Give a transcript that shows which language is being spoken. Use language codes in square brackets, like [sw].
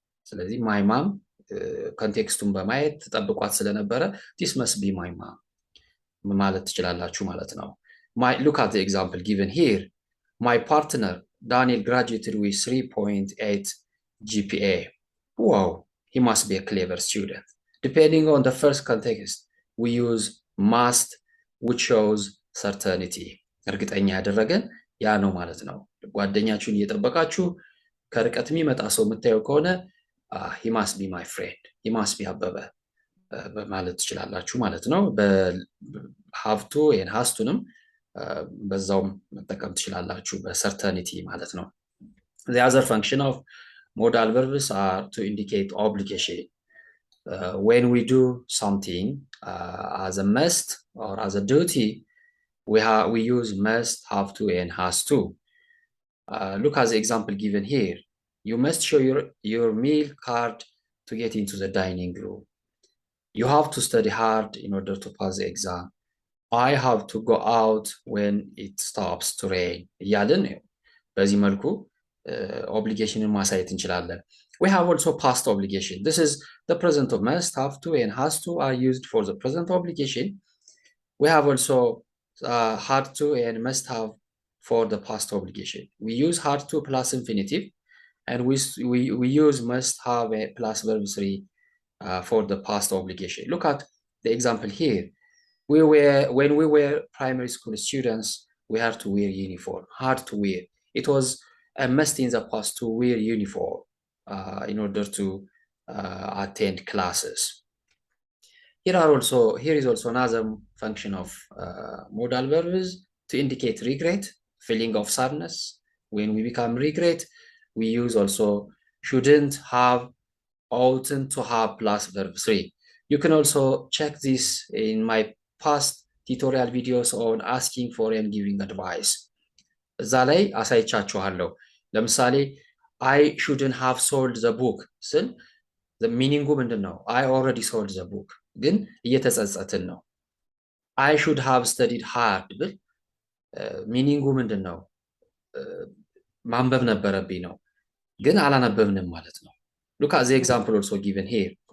[en] ስለዚህ my mom [am] ኮንቴክስቱን በማየት ተጠብቋት ስለነበረ [en] this must be my mom [am] ማለት ትችላላችሁ ማለት ነው። [en] Look at the example given here. My partner Daniel graduated with 3.8 GPA. Wow, he must be a clever student. Depending on the first context, we use must, which shows certainty. [am] እርግጠኛ ያደረገን ያ ነው ማለት ነው። ጓደኛችሁን እየጠበቃችሁ ከርቀት የሚመጣ ሰው የምታየው ከሆነ [en] he must be my friend, [am] he must be አበበ ማለት ትችላላችሁ ማለት ነው። በሃቭ ቱ and has to-ንም በዛውም መጠቀም ትችላላችሁ በሰርተኒቲ ማለት ነው። [en] The other function of modal verbs are to indicate obligation. When we do something as a must or as a duty, we use must, have to, and has to. Look at the example given here. You must show your meal card to get into the dining room. You have to study hard in order to pass the exam. I have to go out when it stops to rain. [am] እያልን በዚህ መልኩ obligationን ማሳየት እንችላለን. [en] We have also past obligation. This is the present of must, have to, and has to are used for the present obligation. We have also had to and must have for the past obligation. We use had to plus infinitive, and we use must have plus verb 3 for the past obligation. Look at the example here. When we were primary school students, we had to wear uniform, had to wear. It was a must in the past to wear uniform in order to attend classes. Here is also another function of modal verbs to indicate regret, feeling of sadness. When we become regret, we use also shouldn't have, oughtn't to have plus verb 3. You can also check this in my past tutorial videos on asking for and giving advice. [am] እዛ ላይ አሳይቻችኋለሁ። ለምሳሌ [en] I shouldn't have sold the book [am] ስል ሚኒንጉ ምንድን ነው? [en] I already sold the book [am] ግን እየተጸጸትን ነው። [en] I should have studied hard [am] ብል ሚኒንጉ ምንድን ነው? ማንበብ ነበረብኝ ነው ግን አላነበብንም ማለት ነው። [en] Look at the example also given here.